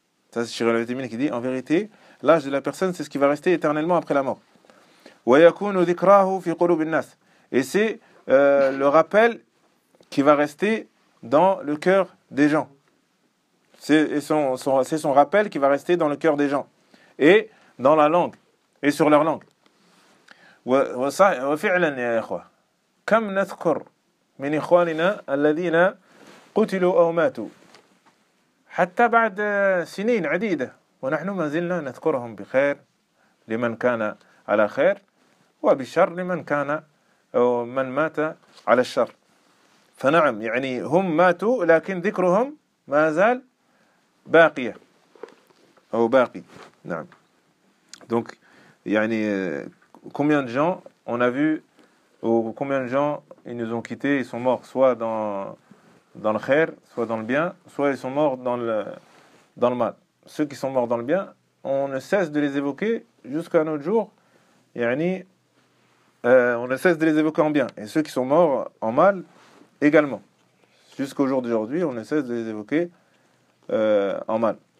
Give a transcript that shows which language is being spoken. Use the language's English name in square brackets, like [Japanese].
[French] Ça, c'est Shirin al-Vitamine qui dit, en vérité, l'âge de la personne, c'est ce qui va rester éternellement après la mort. [Arabic] وَيَكُونُ ذِكْرَاهُ فِي قُلُوبِ النَّاسِ [French] Et c'est le rappel qui va rester dans le cœur des gens. C'est son rappel qui va rester dans le cœur des gens. Et dans la langue. Et sur leur langue. [Arabic] وَفِعْلًا يَا إِخْوَةِ كَمْ نَذْكُرْ مِنْ إِخْوَانِنَا الَّذِينَ قتلوا أو ماتوا حتى بعد سنين عديدة ونحن ما زلنا نذكرهم بخير لمن كان على خير وبشر لمن كان أو من مات على الشر فنعم يعني هم ماتوا لكن ذكرهم ما زال باقية أو باقي نعم [French] donc يعني combien de gens on a vu ou combien de gens ils nous ont quittés ils sont morts soit dans le khair, soit dans le bien, soit ils sont morts dans le mal. Ceux qui sont morts dans le bien, on ne cesse de les évoquer jusqu'à notre jour. Yani, on ne cesse de les évoquer en bien. Et ceux qui sont morts en mal, également. Jusqu'au jour d'aujourd'hui, on ne cesse de les évoquer en mal.